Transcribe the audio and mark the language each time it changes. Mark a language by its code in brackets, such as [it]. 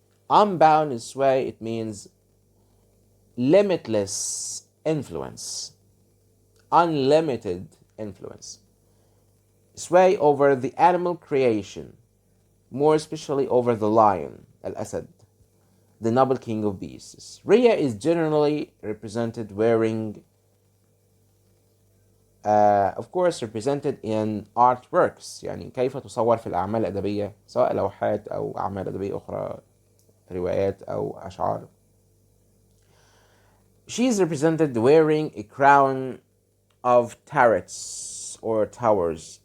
[en] Unbounded sway, it means limitless influence, unlimited influence, sway over the animal creation, more especially over the lion, Al-Asad, the noble king of beasts. Rhea is generally represented wearing, of course, represented in artworks. [ar] يعني كيف تصور في الأعمال الأدبية، سواء لوحات أو أعمال أدبية أخرى، روايات أو أشعار. [en] She is represented wearing a crown of turrets or towers.